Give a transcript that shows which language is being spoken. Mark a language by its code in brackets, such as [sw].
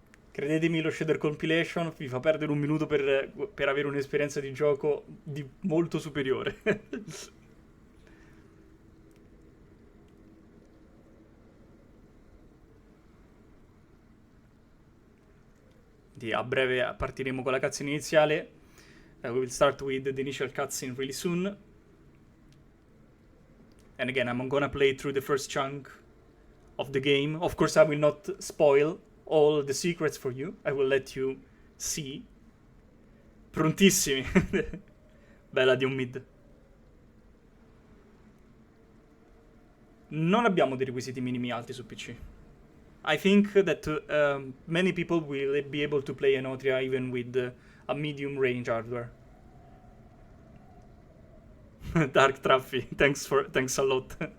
[it] Credetemi, lo shader compilation vi fa perdere un minuto per avere un'esperienza di gioco molto superiore. A breve partiremo con la cutscene iniziale. [en] We will start with the initial cutscene really soon. And again, I'm gonna play through the first chunk of the game. Of course, I will not spoil all the secrets for you. I will let you see. [it] Prontissimi. Bella di un mid. Non abbiamo dei requisiti minimi alti su PC. [en] I think that many people will be able to play Enotria even with a medium range hardware. Dark Traffic, thanks a lot.